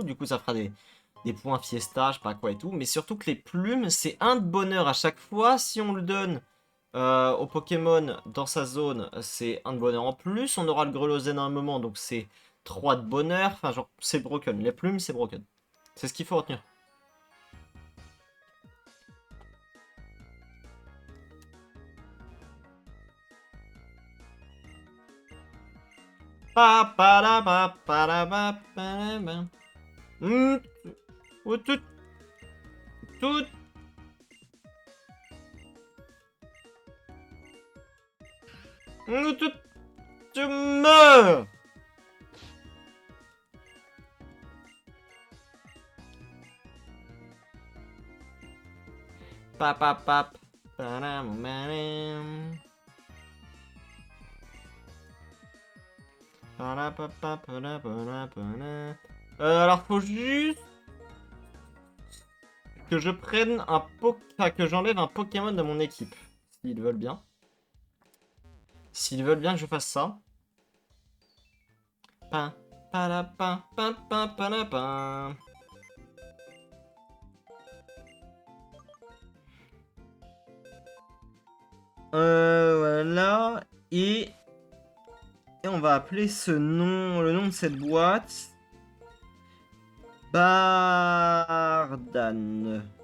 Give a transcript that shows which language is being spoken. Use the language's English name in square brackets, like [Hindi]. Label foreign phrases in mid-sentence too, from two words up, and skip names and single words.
[French] Du coup, ça fera des points Fiesta, je sais pas quoi et tout. Mais surtout que les plumes, c'est un de bonheur à chaque fois. Si on le donne au Pokémon dans sa zone, c'est un de bonheur en plus. On aura le Grelotzen à un moment, donc c'est 3 de bonheur. Enfin, genre, c'est broken. Les plumes, c'est broken. C'est ce qu'il faut retenir. Pa pa la pa pa la pa pa la pa. Tout, tout. Tout, tu meurs. Pa pa pa. Alors faut juste que je prenne que j'enlève un Pokémon de mon équipe. S'ils veulent bien. S'ils veulent bien que je fasse ça. Pa, pa, la, pa, pa, pa, pa, la, pa. Voilà. Et on va appeler ce nom, le nom de cette boîte. Bardan.